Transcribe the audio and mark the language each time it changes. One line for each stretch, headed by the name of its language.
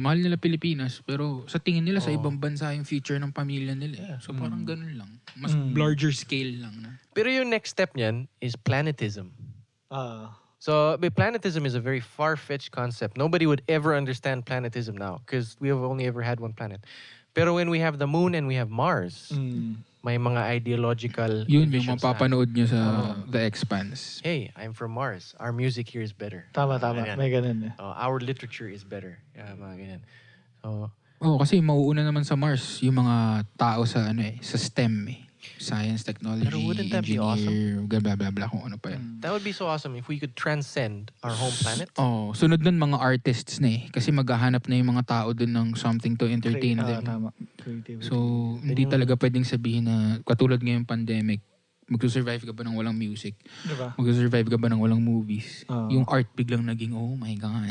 Filipino: Mahal nila Pilipinas, pero sa tingin nila sa ibang bansa yung future ng pamilya nila. So parang ganun lang. Mas larger scale lang. Pero yung
English: next step niyan is planetism. So planetism is a very far-fetched concept. Nobody would ever understand planetism now because we have only ever had one planet. Pero when we have the moon and we have Mars,
Filipino: may mga
English: ideological
Filipino: yun yung mapapanood nyo sa The Expanse.
English: Hey, I'm from Mars. Our music here is better.
Filipino: Tama. May ganun
English: our literature is better.
Filipino: Mga ganyan. So, kasi mauuna naman sa Mars yung mga tao sa sa STEM Science, technology,
English: pero wouldn't that be
Filipino: engineer, blah blah blah kung ano pa yan.
English: That would be so awesome if we could transcend our home planet.
Filipino: Sunod nun mga artists na kasi maghahanap na yung mga tao dun ng
English: something to entertain them.
Filipino: Tama. So, hindi talaga pwedeng sabihin na katulad ngayong pandemic, magsusurvive ka ba ng walang music? Diba? Magsusurvive ka ba ng walang movies? Oo. Yung art biglang naging, oh my God.